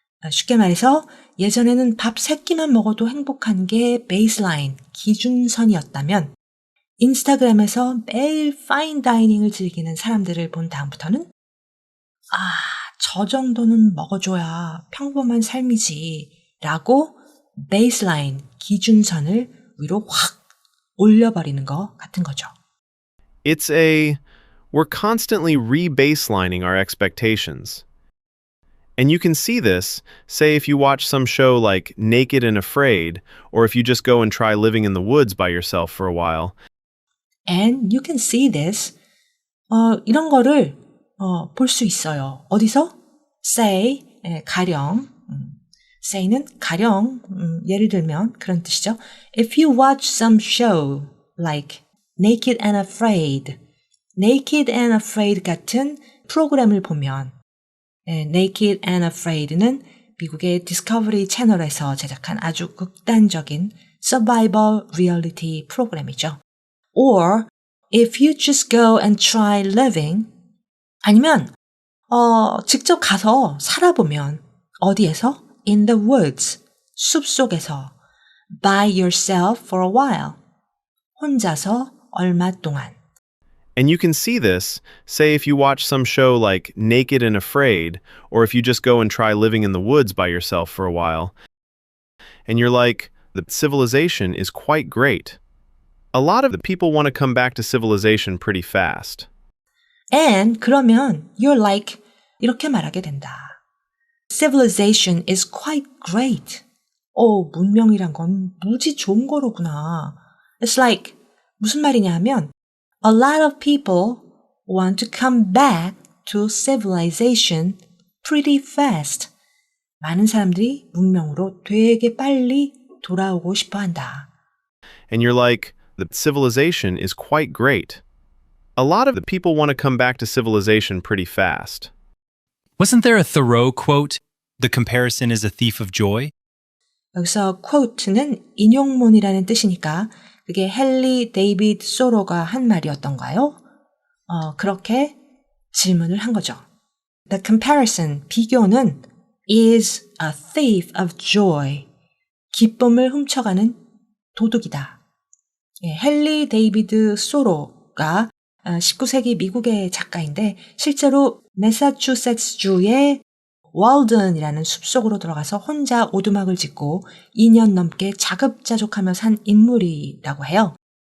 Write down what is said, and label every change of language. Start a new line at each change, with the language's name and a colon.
Korean: 쉽게 말해서 예전에는 밥 3끼만 먹어도 행복한 게 베이스라인, 기준선이었다면 인스타그램에서 매일 파인 다이닝을 즐기는 사람들을 본 다음부터는 저 정도는 먹어줘야 평범한 삶이지 라고 베이스라인, 기준선을 위로 확 올려버리는 것 같은 거죠.
English: We're constantly rebaselining our expectations. And you can see this, say if you watch some show like Naked and Afraid, or if you just go and try living in the woods by yourself for a while. And you can see this.
Korean: 이런 거를 볼 수 있어요. 어디서?
English: Say,
Korean: 가령. say는 가령, 예를 들면 그런 뜻이죠.
English: If you watch some show like Naked and Afraid,
Korean: Naked and Afraid 같은 프로그램을 보면 Naked and Afraid는 미국의 디스커버리 채널에서 제작한 아주 극단적인 survival reality 프로그램이죠.
English: Or if you just go and try living,
Korean: 아니면 직접 가서 살아보면 어디에서?
English: In the woods,
Korean: 숲속에서
English: by yourself for a while,
Korean: 혼자서 얼마 동안.
English: And you can see this, say if you watch some show like Naked and Afraid, or if you just go and try living in the woods by yourself for a while, and you're like, the civilization is quite great. A lot of the people want to come back to civilization pretty fast.
Korean: And 그러면
English: you're like,
Korean: 이렇게 말하게 된다.
English: Civilization is quite great.
Korean: 문명이란 건 무지 좋은 거로구나.
English: It's like,
Korean: 무슨 말이냐 하면
English: a lot of people want to come back to civilization pretty fast.
Korean: 많은 사람들이 문명으로 되게 빨리 돌아오고 싶어 한다.
English: And you're like, the civilization is quite great. A lot of the people want to come back to civilization pretty fast. Wasn't there a Thoreau quote, "The comparison is a thief of joy"?
Korean: 여기서 quote는 인용문이라는 뜻이니까 그게 헨리 데이비드 소로가 한 말이었던가요? 그렇게 질문을 한 거죠.
English: The comparison,
Korean: 비교는
English: is a thief of joy.
Korean: 기쁨을 훔쳐가는 도둑이다. 헨리 데이비드 소로가 19세기 미국의 작가인데 실제로 매사추세츠주의 월든이라는 숲속으로 들어가서 혼자 오두막을 짓고 2년 넘게 자급자족하며 산 인물이라고 해요.